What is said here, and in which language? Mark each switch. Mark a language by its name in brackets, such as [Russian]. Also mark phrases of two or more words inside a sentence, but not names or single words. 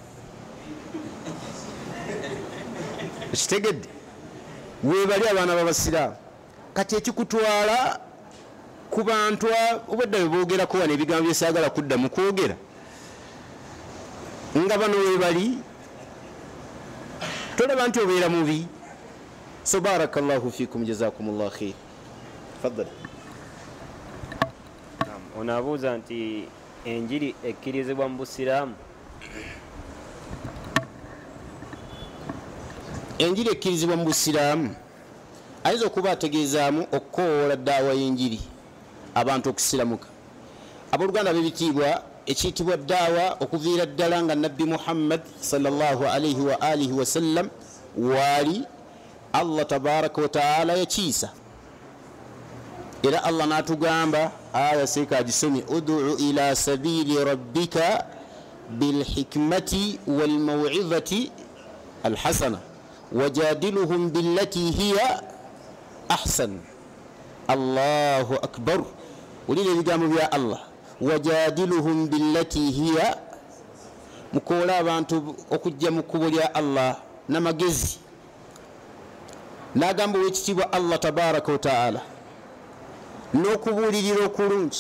[Ganda] kitegedde webali abaana b'abasiraamu kati ekikutwala ku bantu obwedda bwe boogerako wano ebigambo byesaagala kudda mu kwogera nga bano webali tolaba nti obeera mubi. [Arabic] So بارك الله فيكم جزاكم الله خير. [Ganda] Faddal. Ono abuuza nti enjiri ekkirizibwa mu busiraamu. Enjiri ekkirizibwa mu busiraamu ayinza okuba ategeezaamu okukoola daawa y'enjiri abantu okusiramuka. Abooluganda b'ebitiibwa ekiyitibwa daawa okuviira ddala nga nabbi Muhammad [Arabic] صلى الله عليه وعلى آله وسلم [Ganda] waali [Arabic] الله تبارك وتعالى [Ganda] yakiisa. Era Allah n'atugamba aya seeka agisomye [Arabic] ادع إلى سبيل ربك بالحكمة والموعظة الحسنة وجادلهم بالتي هي أحسن. الله أكبر. [Ganda] Ulile ebigambo bya Allah [Arabic] وجادلهم بالتي هي, [Ganda] mukola abantu okujja mu kkubo lya Allah n'amagezi. N'agamba wekitibwa [Arabic] الله تبارك وتعالى [Ganda] n'okubuulirira okulungi.